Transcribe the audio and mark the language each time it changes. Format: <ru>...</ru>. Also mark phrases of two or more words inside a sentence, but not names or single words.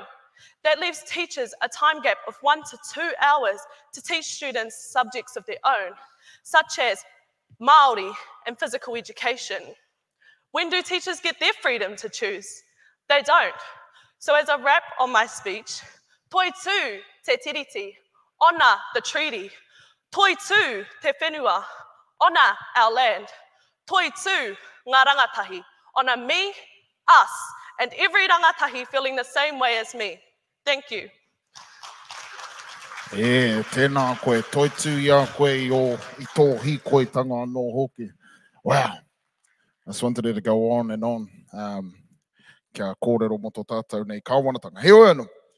<en>That leaves teachers a time gap of 1 to 2 hours to teach students subjects of their own, such as Māori and physical education. When do teachers get their freedom to choose? They don't. So as a wrap on my speech,</en> <mi>toi tū te tiriti,</mi> <en>honour the treaty.</en> <mi>Toi tū te whenua,</mi> <en>honour our land.</en> <mi>Toi tū ngā rangatahi,</mi> <en>honour me, us, and every rangatahi feeling the same way as me. Thank you.</en> <mi>Tēnā koe, toi tū ia koe I tō hikoitanga anō hoki.</mi> <en>Wow, I just wanted it to go on and on.</en> <mi>Kia kōrero mo tō tātou nei kāwanatanga. He oe anō.</mi>